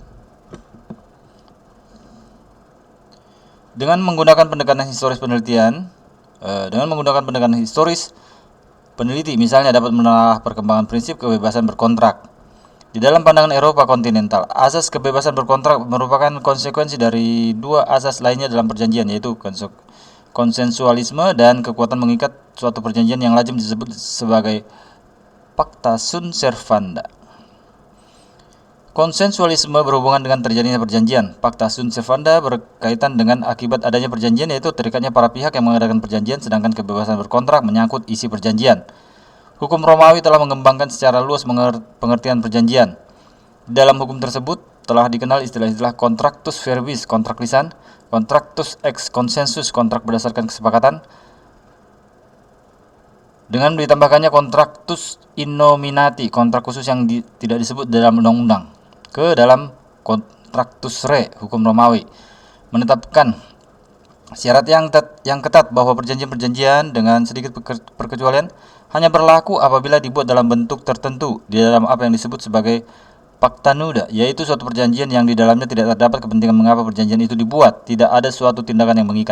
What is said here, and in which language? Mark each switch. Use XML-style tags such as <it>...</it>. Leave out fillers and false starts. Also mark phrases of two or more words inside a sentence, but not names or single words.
<id>Dengan menggunakan pendekatan historis peneliti misalnya dapat menelaah perkembangan prinsip kebebasan berkontrak. Di dalam pandangan Eropa kontinental, asas kebebasan berkontrak merupakan konsekuensi dari 2 asas lainnya dalam perjanjian, yaitu konsensualisme dan kekuatan mengikat. Suatu perjanjian yang lazim disebut sebagai</id> <la>pacta sunt servanda.</la> <id>Konsensualisme berhubungan dengan terjadinya perjanjian.</id> <la>Pacta sunt servanda</la> <id>berkaitan dengan akibat adanya perjanjian, yaitu terikatnya para pihak yang mengadakan perjanjian, sedangkan kebebasan berkontrak menyangkut isi perjanjian. Hukum Romawi telah mengembangkan secara luas pengertian perjanjian. Dalam hukum tersebut telah dikenal istilah-istilah</id> <la>contractus verbis,</la> <id>kontrak lisan,</id> <la>contractus ex consensus,</la> <id>kontrak berdasarkan kesepakatan, dengan ditambahkannya contractus innominati, kontrak khusus yang tidak disebut dalam undang-undang, ke dalam</id> <la>contractus re,</la> <id>hukum Romawi, menetapkan syarat yang ketat bahwa perjanjian-perjanjian dengan sedikit perkecualian hanya berlaku apabila dibuat dalam bentuk tertentu di dalam apa yang disebut sebagai</id> <la>Pacta Nuda,</la> <id>yaitu suatu perjanjian yang di dalamnya tidak terdapat kepentingan mengapa perjanjian itu dibuat, tidak ada suatu tindakan yang mengikat.</id>